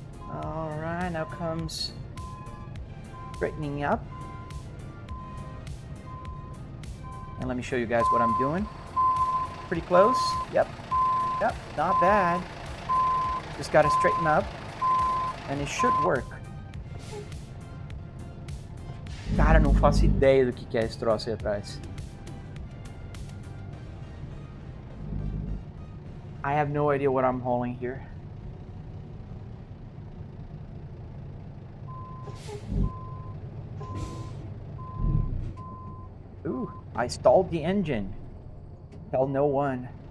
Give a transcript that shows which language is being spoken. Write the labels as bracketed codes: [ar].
[en] All right, now comes straightening up. And let me show you guys what I'm doing. Pretty close. Yep, not bad. Just gotta straighten up, and it should work. [pt] Cara, não faço ideia do que é esse troço aí atrás. [en] I have no idea what I'm hauling here. Ooh, I stalled the engine. Tell no one.